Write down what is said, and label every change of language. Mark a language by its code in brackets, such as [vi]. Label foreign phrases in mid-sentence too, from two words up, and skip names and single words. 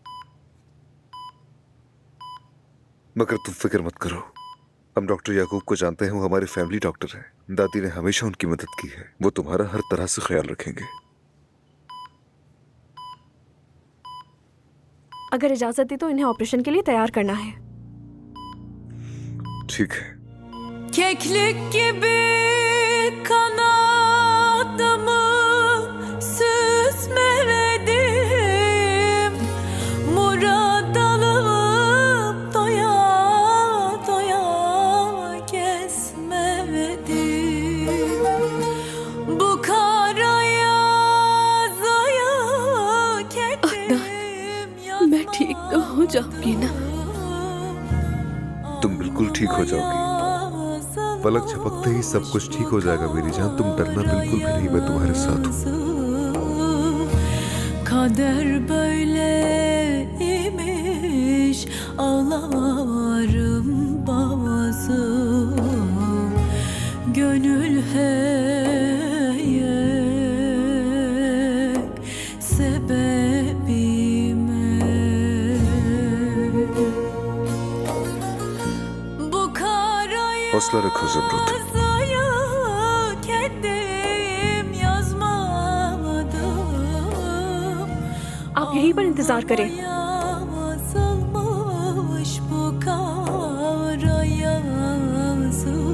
[hi] मगर तुम फिक्र मत करो, हम डॉक्टर याकूब को जानते हैं, वो हमारे [en] family doctor [hi] हैं। दादी ने हमेशा उनकी मदद की है, वो तुम्हारा हर तरह से ख्याल रखेंगे। अगर इजाजत दी तो इन्हें ऑपरेशन के लिए तैयार करना है। ठीक है। [tr] Keklik gibi kanadımı süsmeledim. Murad alıp doya doya gezmedim. Bu kara yazaya kettim [hi] मैं ठीक तो हो जाऊंगी ना? तुम बिल्कुल ठीक हो जाओगी। पलक झपकते ही सब कुछ ठीक हो जाएगा मेरी जान, तुम डरना बिल्कुल भी नहीं, मैं तुम्हारे साथ हूँ। [tr] Kader böyleymiş, ağlarım bazı gönül heyek sebebime. Bu kara [hi] हौसला रखो ज़मरुद। [tr] yazıyı kendim yazmadım. [hi] आप यहीं पर इंतजार करें। [tr] Yazılmış bu kara yazı.